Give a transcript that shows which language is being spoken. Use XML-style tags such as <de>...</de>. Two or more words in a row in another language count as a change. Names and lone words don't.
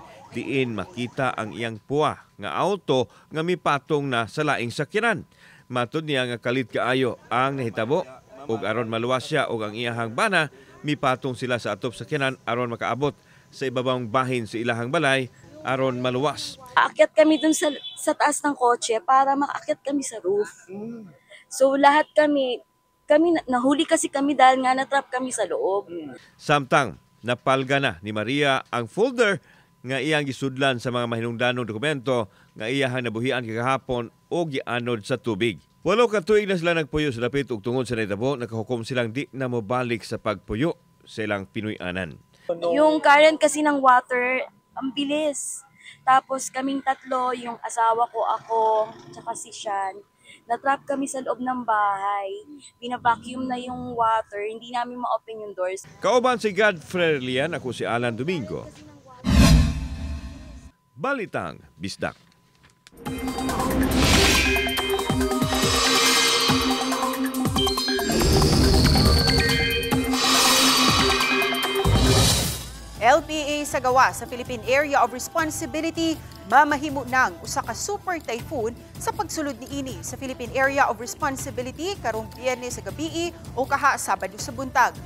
<ceb>Diin makita ang iyang puwa nga auto nga mipatong na sa laing sakyanan. Matud niya nga kalit kaayo ang nahitabo ug aron maluwas siya ug ang iyahang bana mipatong sila sa atop sakyanan aron makaabot sa ibabang bahin sa ilahang balay aron maluwas.</ceb> <tl>Aakyat kami dun sa taas ng kotse para makaakyat kami sa roof. So lahat kami nahuli kasi kami dahil nga natrap kami sa loob.</tl> <ceb>Samtang napalga na ni Maria ang folder nga iyang gisudlan sa mga mahinungdanong dokumento nga iyahang nabuhian kagahapon o gianod sa tubig. 8 ka tuig na sila nagpuyo sa dapit ug tungod sa nahitabo nakahukom silang di na mobalik sa pagpuyo sa ilang Pinoy-anan.</ceb> <tl>Yung current kasi ng water ang bilis. Tapos kaming tatlo, yung asawa ko, ako, tsaka si Sean, natrap kami sa loob ng bahay. Binabacuum na yung water, hindi namin ma-open yung doors.</tl> <ceb>Kauban si Godfrey Lian, ako si Alan Domingo. Balitang Bisdak. LPA sa gawa sa Philippine Area of Responsibility mamahimo ng usa ka super typhoon sa pagsulod niini sa Philippine Area of Responsibility karong Biyernes sa gabii o kaha Sabado sa buntag.</ceb>